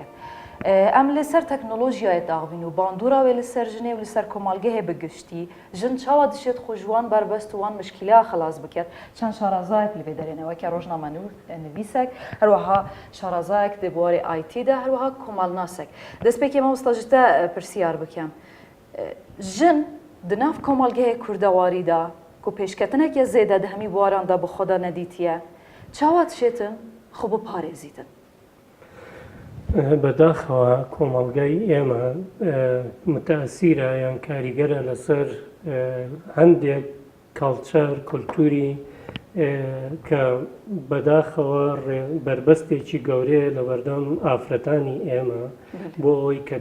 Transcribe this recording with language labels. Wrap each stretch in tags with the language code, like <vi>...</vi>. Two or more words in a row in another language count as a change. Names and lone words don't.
<ku>Em li ser teknolojiyayê daxivîn û bandora wê li ser jinê û li ser komalgehê bigiştî jin çawa dişêt xwe ji wan berbest û wan mişkîleya xelas bike çend şarazayek li vê derê ne weke rojname nivîsek herweha şarazayek di buwarê IT de herweha komalnasek destpêkê me wista ji te pirsiyar bikem jin di nav komalgehê Kurdewarî da ku pêşketineke zêde di hemî buwaran da bi xwe de nedîtiye çawa dişêtin xwe biparêzîtin</ku> <ckb>بەداخەوە کۆمەڵگای ئێمە متەئسیرە یان کاریگەرە لەسەر هەندێک کاڵچەر کولتوری کە بەداخەوە بربەستێکی گەورەیە لە بەردەم ئافرەتانی ئێمە بۆ ئەوەی کە</ckb>